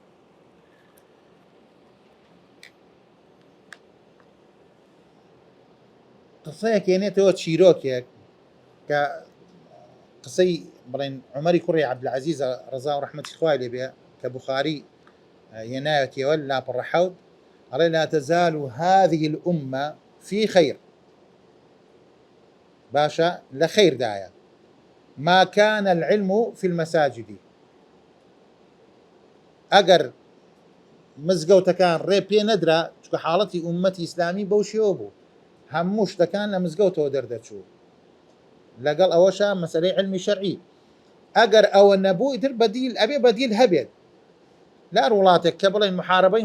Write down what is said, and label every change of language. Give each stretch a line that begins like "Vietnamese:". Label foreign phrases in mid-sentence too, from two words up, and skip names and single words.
Central Kurdish: قسەیەک هێنێتەوە چیرۆکێک کە قسەی بڵێن عومەری کوڕی عەبدولعەزیز ڕەزا و ڕەحمەتی خوای لێبێ کە بوخاری هێنایەتەوە لە لاپەڕە حەوت ئەڵێ
Arabic: لا تزال هذه الأمة في خير
Central Kurdish: باشە لە خەیردایە
Arabic: ما كان العلم في المساجد
Central Kurdish: ئەگەر مزگەوتەکان ڕێ پێ نەدرا چونکە حاڵەتی ئومەتی ئیسلامی بەو شێوە بوو هەموو شتەکان لە مزگەوتەوە دەردەچوو لەگەڵ ئەوەشە مەسەلەی علمی شەرعی ئەگەر ئەوە نەبوو ئیتر بەدیل ئەبێ بەدیل هەبێت لە هەر وڵاتێک کە بڵێن محارەبەی